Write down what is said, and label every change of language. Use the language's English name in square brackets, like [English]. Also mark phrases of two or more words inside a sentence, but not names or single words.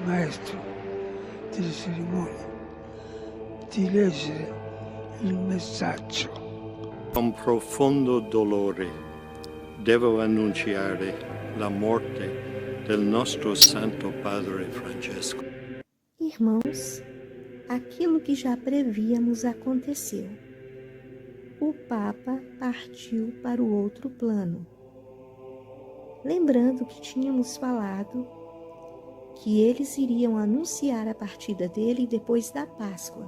[Italian] maestro delle cerimonie di leggere il messaggio. Con profondo dolore devo annunciare la morte del nostro Santo Padre Francesco. [Portuguese] Irmãos, aquilo que já prevíamos aconteceu. O Papa partiu para o outro plano. Lembrando que tínhamos falado que eles iriam anunciar a partida dele depois da Páscoa.